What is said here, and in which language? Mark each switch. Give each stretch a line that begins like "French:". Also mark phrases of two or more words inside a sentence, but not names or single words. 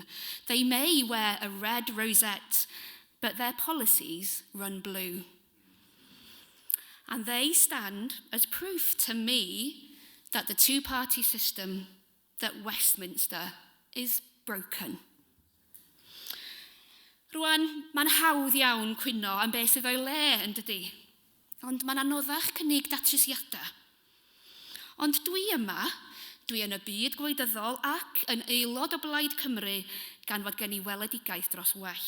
English: They may wear a red rosette, but their policies run blue. And they stand as proof to me that the two-party system, that Westminster, is broken.
Welsh: Rwan, mae'n hawdd iawn cwyno am beth sydd o'i le yn dydi, ond mae'n anoddach cynnig datrysiadau. Ond dwi yn y byd gwleidyddol ac yn aelod o Blaid Cymru gan fod gen I weledigaeth dros well.